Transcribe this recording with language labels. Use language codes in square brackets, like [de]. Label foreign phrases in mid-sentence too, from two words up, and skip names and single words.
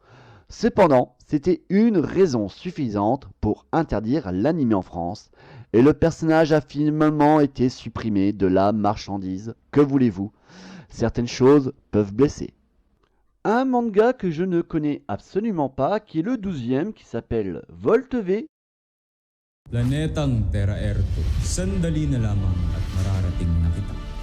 [fr] Cependant, c'était une raison suffisante pour interdire l'anime en France, et le personnage a finalement été supprimé de la marchandise. Que voulez-vous? Certaines choses peuvent blesser. Un manga que je ne connais absolument pas, qui est le 12e, qui s'appelle Volt V. [tl] Planetang Terra Erto, sandali na lamang at mararating na kita.